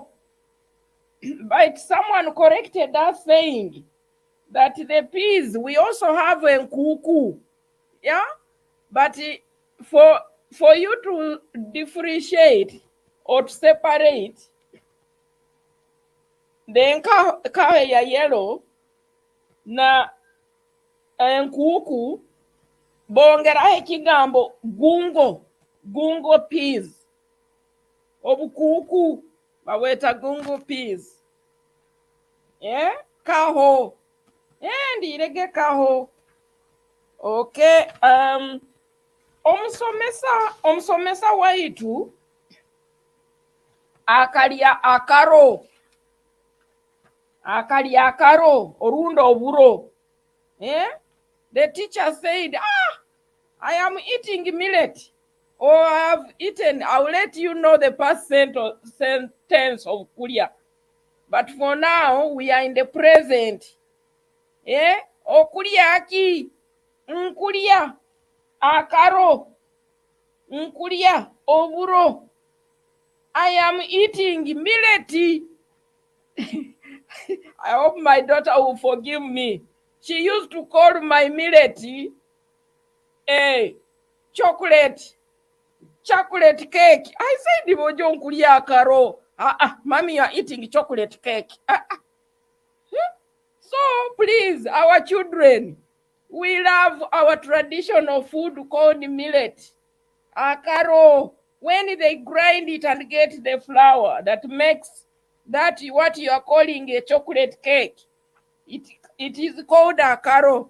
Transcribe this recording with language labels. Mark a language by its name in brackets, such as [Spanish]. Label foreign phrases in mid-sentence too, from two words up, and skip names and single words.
[English] But someone corrected us saying that the peas, we also have a nkuku. Yeah? But for you to differentiate or to separate, [Nyoro] the kaho ya yellow na nkuku bongeraho ekigambo gungo peas. Obukuku baweta gungo peas. Yeah? Kaho. Yeah, ndirege kaho. Okay. omusomesa waitu akalya akaro orundi oburo. [English] The teacher said, I am eating millet, or I have eaten. I will let you know the past sentence of kulya. But for now, we are in the present. [Nyoro] Okulya aki, nkulya akaro, nkulya oburo. [English] I am eating millet. I hope my daughter will forgive me. She used to call my millet chocolate cake. I said, [Nyoro] Bojo nkulya akaro. [English] Mommy, you are eating chocolate cake. So please, our children, we love our traditional food called millet. Akaro, when they grind it and get the flour that makes that what you are calling a chocolate cake, it is called akaro.